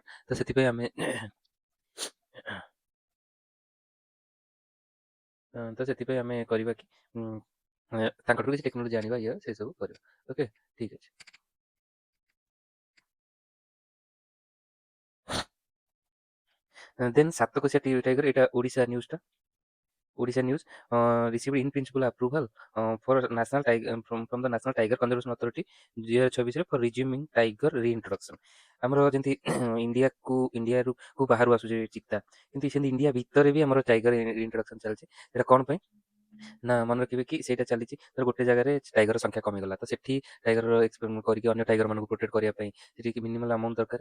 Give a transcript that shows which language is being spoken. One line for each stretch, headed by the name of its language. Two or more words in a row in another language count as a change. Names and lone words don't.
Odia: ତ ସେଥିପାଇଁ ଆମେ କରିବା କି ତାଙ୍କଠୁ କିଛି ଟେକ୍ନୋଲୋଜି ଆଣିବା, ଇଏ ସେ ସବୁ କରିବା। ଓକେ, ଠିକ୍ ଅଛି। ଦେନ୍ ସାତକୋଶିଆ ଟାଇଗର, ଏଇଟା ଓଡ଼ିଶା ନ୍ୟୁଜ୍ଟା।
English: Odisha News received in principle approval for national tiger from the National Tiger Conservation Authority 2026 for resuming tiger reintroduction।
Odia: ଆମର ଯେମିତି ଇଣ୍ଡିଆରୁ ବାହାରୁ ଆସୁଛି ଚିତା, କିନ୍ତୁ ସେମିତି ଇଣ୍ଡିଆ ଭିତରେ ବି ଆମର
English: tiger reintroduction
Odia: ଚାଲିଛି। ସେଟା କ'ଣ ପାଇଁ ନା ମନେ ରଖିବେ କି ସେଇଟା ଚାଲିଛି ଧର ଗୋଟେ ଜାଗାରେ ଟାଇଗର ସଂଖ୍ୟା କମିଗଲା, ତ ସେଠି
English: tiger experiment
Odia: କରିକି ଅନ୍ୟ ଟାଇଗର ମାନଙ୍କୁ ପ୍ରୋଟେକ୍ଟ କରିବା ପାଇଁ ସେଠି
English: minimum amount
Odia: ଦରକାର।